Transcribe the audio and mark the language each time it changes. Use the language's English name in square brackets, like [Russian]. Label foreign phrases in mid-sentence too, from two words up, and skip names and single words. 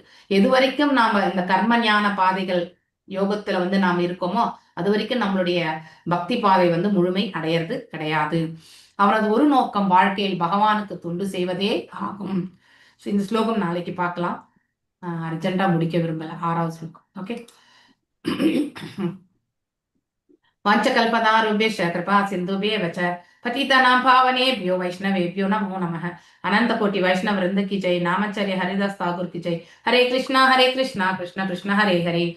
[Tamil] எது வரைக்கும் நாம இந்த கர்ம ஞான பாதைகள் யோகத்துல வந்து நாம் இருக்கோமோ அது வரைக்கும் நம்மளுடைய பக்தி பாதை வந்து முழுமை அடையிறது கிடையாது. அவரது ஒரு நோக்கம் வாழ்க்கையில் பகவானுக்கு தொண்டு செய்வதே ஆகும். இந்த ஸ்லோகம் நாளைக்கு பார்க்கலாம், அர்ஜென்டா முடிக்க விரும்பல. [Sanskrit] 6வது ஸ்லோகம். ஓகே. वाञ्छकल्पतरुभ्यश्च कृपा सिन्धुभ्येव च पतितानां पावनेभ्यो वैष्णवेभ्यो नमो नमः. [Hindi] अनंत कोटि वैष्णव वृंद की जय. नामाचार्य हरिदास ठाकुर की जय. [Sanskrit] हरे कृष्णा कृष्ण कृष्ण हरे हरे,